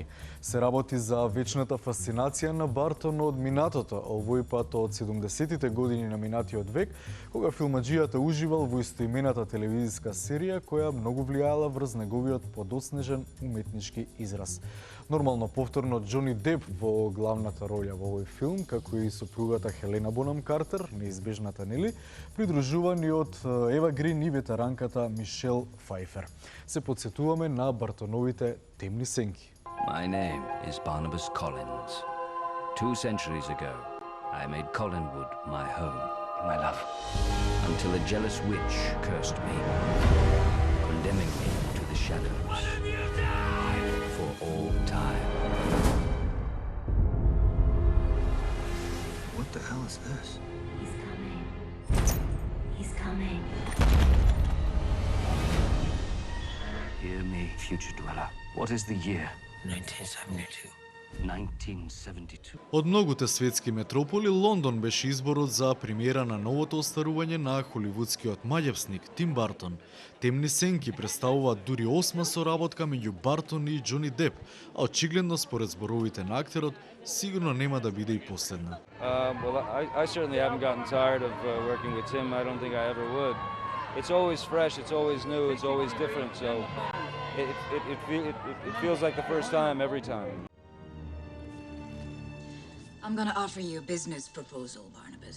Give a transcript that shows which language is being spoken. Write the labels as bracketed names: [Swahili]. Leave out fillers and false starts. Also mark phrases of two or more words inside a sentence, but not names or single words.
[Macedonian] Се работи за вечната фасцинација на Бартон од минатото, овој пат од 70-тите години на минатиот век, кога филмаџијата уживал во истоимената телевизиска серија која многу влијаела врз неговиот подоснежен уметнички израз. Нормално повторно Џони Деп во главната роља во овој филм, како и сопругата Хелена Бонам Картер, неизбежната нели, придружувани од Ева Грин и ветеранката Мишел Фајфер. Се подсетуваме на Бартоновите Темни сенки. [English] My name is Barnabas Collins. 2 centuries ago, I made Collinwood my home, my love, until a jealous witch cursed me, condemning me to the shadows for all time. What the hell is this? He's coming. He's coming. Hear me, future dweller. What is the year? 1972. 1972. [Macedonian] Од многуте светски метрополи, Лондон беше изборот за премиера на новото остарување на холивудскиот маѓепсник Тим Бартон. Темни сенки представува дури 8-ма соработка меѓу Бартон и Џони Деп, а очигледно според зборовите на актерот, сигурно нема да биде и последна. [English] Well, I certainly haven't gotten tired of working with Tim. I don't think I ever would. It's always fresh, it's always new, it's always different, so it feels like the first time every time. I'm gonna offer you a business proposal, Barnabas.